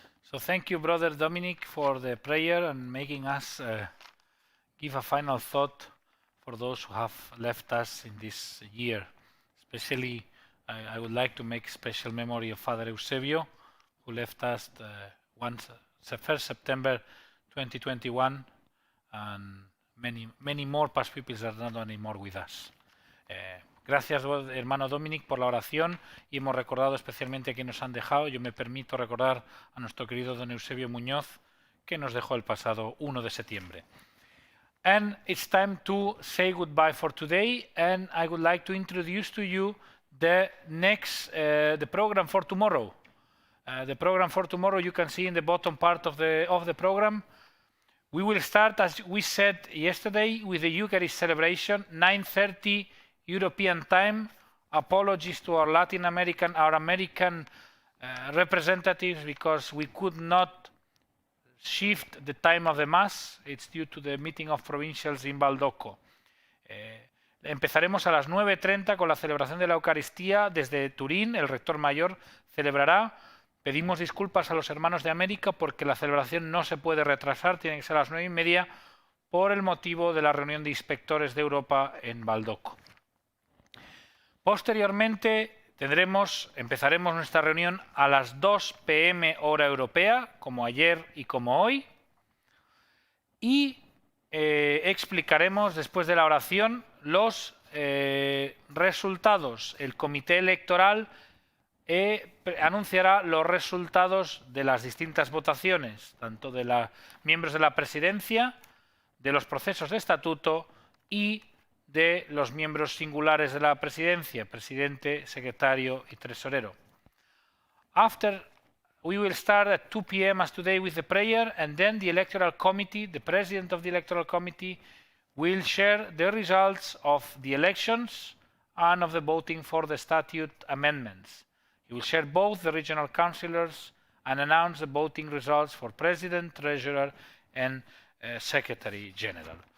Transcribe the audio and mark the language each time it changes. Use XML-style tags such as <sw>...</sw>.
<en>So thank you, Brother Dominic, for the prayer and making us give a final thought for those who have left us in this year. Especially, I would like to make special memory of Father Eusebio, who left us the 1st September 2021, and many more past pupils are not anymore with us.</en> <es>Gracias, hermano Dominic, por la oración, y hemos recordado especialmente a quienes nos han dejado. Yo me permito recordar a nuestro querido don Eusebio Muñoz, que nos dejó el pasado 1 de septiembre.</es> <en>And it's time to say goodbye for today, and I would like to introduce to you the next the program for tomorrow. The program for tomorrow you can see in the bottom part of the program. We will start, as we said yesterday, with the Eucharist celebration, 9:30 European time. Apologies to our American representatives, because we could not shift the time of the Mass. It's due to the meeting of provincials in Bosco.</en> <es>Empezaremos a las 9:30 con la celebración de la Eucaristía desde Turín. El rector mayor celebrará. Pedimos disculpas a los hermanos de América porque la celebración no se puede retrasar, tiene que ser a las 9:30 por el motivo de la reunión de inspectores de Europa en Bosco. Posteriormente empezaremos nuestra reunión a las 2 p.m. hora europea, como ayer y como hoy, y explicaremos después de la oración los resultados. El comité electoral anunciará los resultados de las distintas votaciones, tanto de los miembros de la presidencia, de los procesos de estatuto y de los miembros singulares de la presidencia, presidente, secretario y tesorero.</es> <en>After, we will start at 2 p.m. as today with the prayer, and then the electoral committee, the president of the electoral committee, will share the results of the elections and of the voting for the statute amendments. He will share both the regional councillors and announce the voting results for president, treasurer, and secretary general.</en>